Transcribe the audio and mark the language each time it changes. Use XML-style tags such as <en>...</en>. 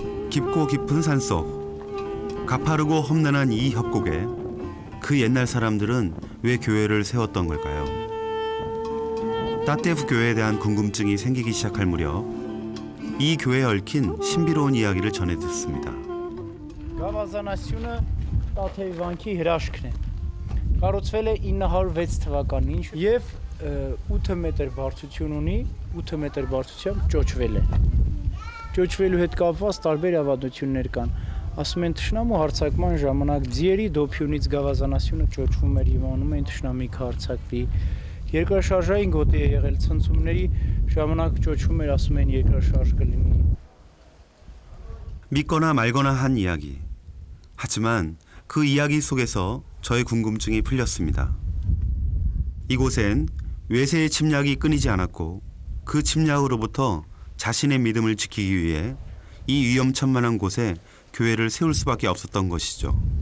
<ko>깊고 깊은 산속, 가파르고 험난한 이 협곡에 그 옛날 사람들은 왜 교회를 세웠던 걸까요? 따떼프 교회에 대한 궁금증이 생기기 시작할 무렵 이 교회에 얽힌 신비로운 이야기를 전해 듣습니다.</ko> <hy>Գավազանասյունը Տաթեւի վանքի հրաշքն է։ Կառուցվել է 906 թվականին եւ 8 մետր բարձրություն ունի, 8 մետր բարձրությամբ ճոճվել է։ Ճոճվելու հետ կապված տարբեր ավանդություններ կան։ Ասում են թշնամու հարձակման ժամանակ ձիերի դոփյունից գավազանասյունը ճոճվում էր եւ անում են թշնամիք հարձակվի։ Երկրաշարժային գոտի է եղել ցնցումների ժամանակ ճոճվում էր, ասում են երկրաշարժ կլինի։</hy> <ko>믿거나 말거나 한 이야기. 하지만 그 이야기 속에서 저의 궁금증이 풀렸습니다. 이곳엔 외세의 침략이 끊이지 않았고 그 침략으로부터 자신의 믿음을 지키기 위해 이 위험천만한 곳에 교회를 세울 수밖에 없었던 것이죠.</ko>